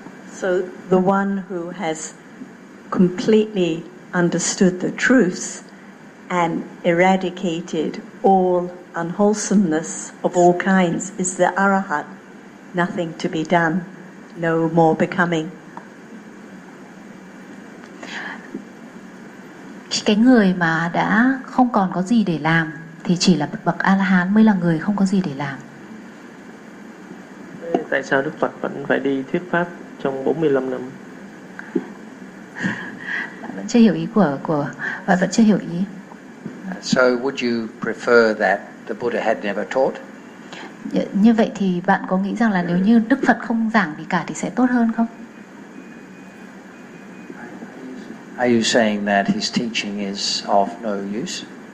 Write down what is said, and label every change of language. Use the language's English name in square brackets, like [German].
[English] So the one who has completely understood the truths and eradicated all unwholesomeness of all kinds is the arahat. Nothing to be done, no more becoming. [Vietnamese] Cái người mà đã không còn có gì để làm thì chỉ là bậc A-la-hán mới là người không có gì để làm. Tại sao Đức Phật vẫn phải đi thuyết pháp trong 45 năm? Vẫn chưa hiểu ý của bạn, vẫn chưa hiểu ý. [English] So would you prefer that the Buddha had never taught? [Vietnamese] Như vậy thì bạn có nghĩ rằng là nếu như Đức Phật không giảng gì cả thì sẽ tốt hơn không? [English] Are you saying that his teaching is of no use?